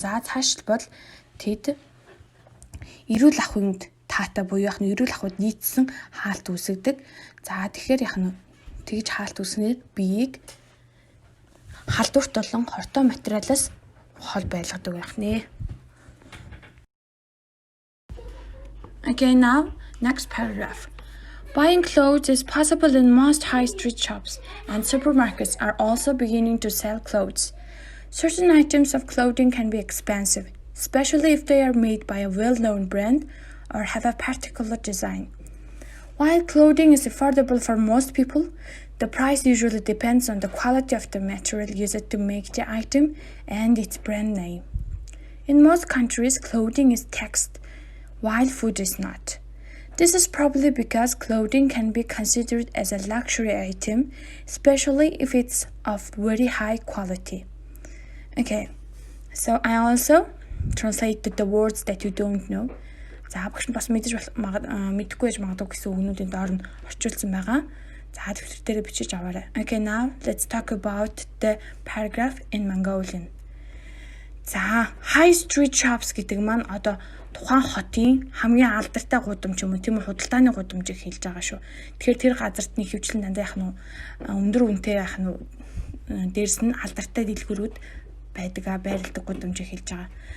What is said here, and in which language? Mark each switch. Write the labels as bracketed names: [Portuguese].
[Mongolian] За цаашдал бол тэд эрүүл ахуйнд таатай буюу эрүүл ахуйд нийцсэн хаалт үүсгдэг. За тэгэхээр тэгж хаалт үүснээр биеийг халдварт болон хортой материалаас хол байлгадаг байх нэ. [English] Okay, now, next paragraph. Buying clothes is possible in most high street shops, and supermarkets are also beginning to sell clothes. Certain items of clothing can be expensive, especially if they are made by a well-known brand or have a particular design. While clothing is affordable for most people, the price usually depends on the quality of the material used to make the item and its brand name. In most countries, clothing is taxed, while food is not. This is probably because clothing can be considered as a luxury item, especially if it's of very high quality. Okay, so I also translated the words that you don't know. [Mongolian] За багш нь бас мэдгүй байж магадгүй гэсэн үгнүүдийн доор нь орчуулсан байгаа. За төвлөр дээр бичиж аваарай. [English] Okay, now let's talk about the paragraph in Mongolian. [Mongolian] За [English] high street shops [Mongolian] гэдэг маань одоо тухайн хотын хамгийн алдартай гудамж юм уу тийм үү худалдааны гудамжийг хэлж байгаа шүү. Тэгэхээр тэр газарт нь хөвчлэн дандаа яах нь өндөр үнэтэй яах нь дээрс нь алдартай дэлгүүрүүд байдаг байрладаг гудамжийг хэлж байгаа.